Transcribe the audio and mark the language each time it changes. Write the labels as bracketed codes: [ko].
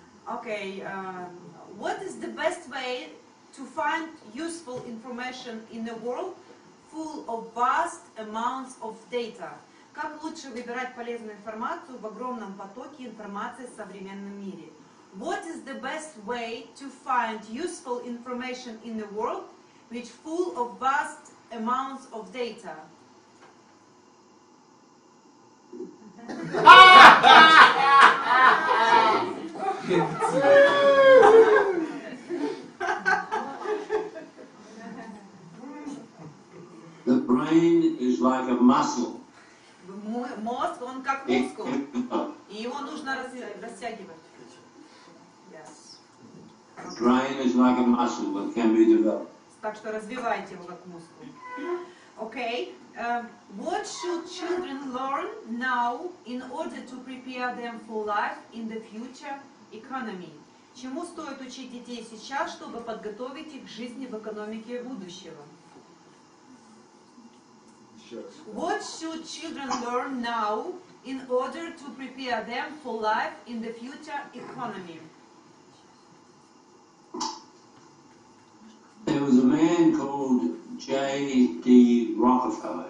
[en] Okay, what is the best way to find useful information in a world full of vast amounts of data? [ru] Как лучше выбирать полезную информацию в огромном потоке информации в современном мире? [en] What is the best way to find useful information in a world which full of vast amounts of data? The brain is like a muscle. [ru] Мозг, он как мускул, и его нужно растягивать. [en] Yes. The brain is like a muscle that can be developed. [ru] Так что развивайте его как мускул. [en] Okay. What should children learn now in order to prepare them for life in the future economy? [ru] Чему стоит учить детей сейчас, чтобы подготовить их к жизни в экономике будущего? [en] What should children learn now in order to prepare them for life in the future economy? There was a man called J.D. Rockefeller.